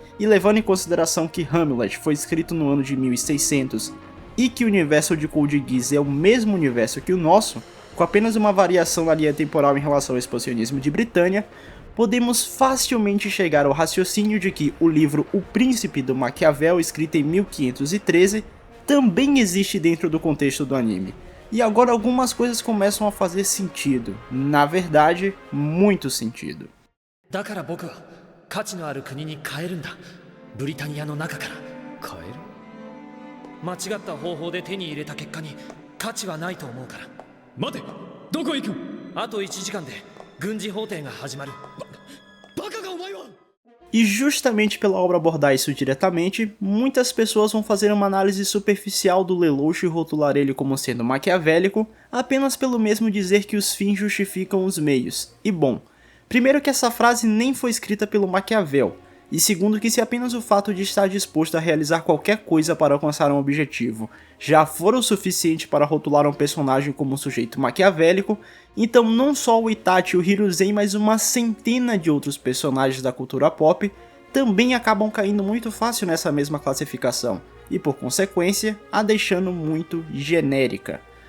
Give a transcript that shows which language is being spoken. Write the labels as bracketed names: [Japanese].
[Portuguese] E levando em consideração que Hamlet foi escrito no ano de 1600 e que o universo de Code Geass é o mesmo universo que o nosso, com apenas uma variação na linha temporal em relação ao expansionismo de Britânia, podemos facilmente chegar ao raciocínio de que o livro O Príncipe do Maquiavel, escrito em 1513, também existe dentro do contexto do anime. E agora algumas coisas começam a fazer sentido, na verdade, muito sentido. [Japanese] だから僕は価値のある国に変えるんだ。ブリタニアの中から変える。間違った方法で手に入れた結果に価値はないと思うから。待て、どこへ行く？あと1時間で軍事法廷が始まる。バカがお前は！ [Portuguese] E justamente pela obra abordar isso diretamente, muitas pessoas vão fazer uma análise superficial do Lelouch e rotular ele como sendo maquiavélico, apenas pelo mesmo dizer que os fins justificam os meios. E bom, primeiro que essa frase nem foi escrita pelo Maquiavel, e segundo que se apenas o fato de estar disposto a realizar qualquer coisa para alcançar um objetivo já for o suficiente para rotular um personagem como um sujeito maquiavélico, então não só o Itachi e o Hiruzen, mas uma centena de outros personagens da cultura pop também acabam caindo muito fácil nessa mesma classificação, e por consequência a deixando muito genérica.